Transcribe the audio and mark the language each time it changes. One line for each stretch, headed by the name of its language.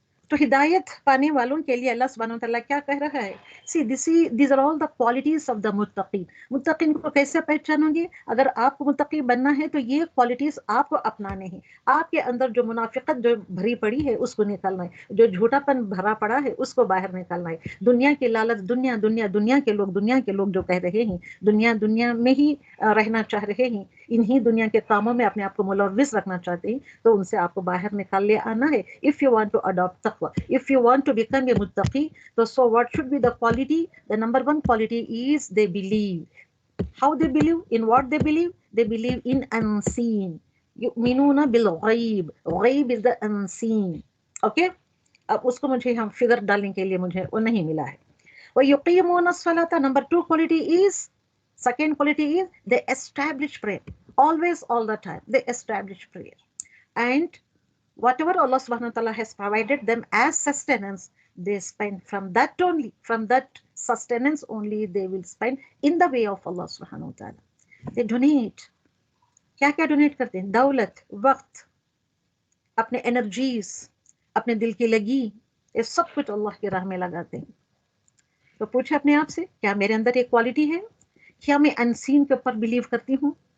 Hindi: तो हिदायत पाने वालों के लिए अल्लाह सुब्हानहू व तआला क्या कह रहा है?
English: See these are all the qualities of the मुत्तकीन.
Hindi: मुत्तकीन को कैसे पहचानोगे? अगर आपको मुत्तकी बनना है तो ये क्वालिटीज आपको अपनाने हैं. आपके अंदर जो मुनाफिकत जो भरी पड़ी है उसको निकालना है, जो झूठापन भरा पड़ा है उसको बाहर निकालना है. दुनिया की लालच, दुनिया के लोग जो कह रहे हैं दुनिया में ही रहना चाह रहे हैं, इन्हीं दुनिया के कामों में अपने आप को मुलव्विस रखना चाहते हैं, तो उनसे आपको बाहर निकाल ले आना है.
English: If you want to adopt तक़वा, if you want to become a muttaqi, so what should be the quality? The number one quality is they believe. How they believe? In what they believe? They believe in unseen.
Arabic: yu'minuna bil ghaib.
English: Ghaib is the unseen.
Hindi: Okay, अब उसको मुझे हम figure डालने के लिए मुझे वो नहीं मिला है.
Arabic: wa yuqimuna as-salata,
English: number two quality is, second quality is they establish prayer always, all the time. They establish prayer, and whatever Allah subhanahu wa ta'ala has provided them as sustenance, they spend from that only, from that sustenance only they will spend in the way of Allah subhanahu wa ta'ala. They donate.
Hindi: क्या क्या donate करते हैं? दौलत, वक्त, अपने energies, अपने दिल की लगी, ये सब कुछ अल्लाह की राह में लगाते हैं. तो पूछे अपने आप से, क्या मेरे अंदर ये क्वालिटी है? क्या मैं अनसीन के ऊपर बिलीव करती हूँ?